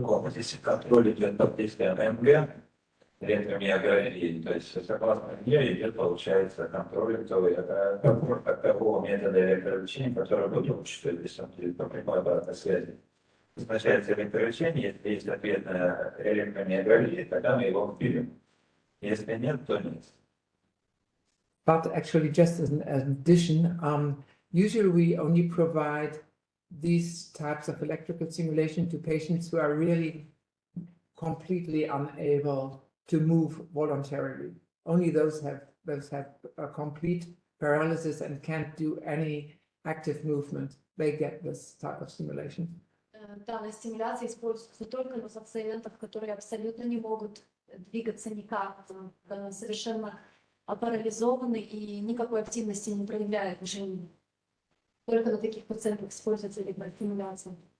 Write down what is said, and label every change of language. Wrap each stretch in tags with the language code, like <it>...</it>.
<ru>Здесь контроль идет под действием МГ, электромиографии, то есть согласно МГ идет, получается, контроль такого метода электролечения, который будет учитывать по прямой обратной связи. Назначается электролечение, если есть ответ на электромиографию, тогда мы его вберем. Если нет, то нет.</ru> <en>But actually, just as an addition, usually we only provide these types of electrical stimulation to patients who are really completely unable to move voluntarily. Only those have a complete paralysis and can't do any active movement. They get this type of stimulation.</en> <ru>Данная стимуляция используется только на пациентов, которые абсолютно не могут двигаться никак, совершенно парализованы и никакой активности не проявляют в жизни. Только на таких пациентах используется электростимуляция.</ru>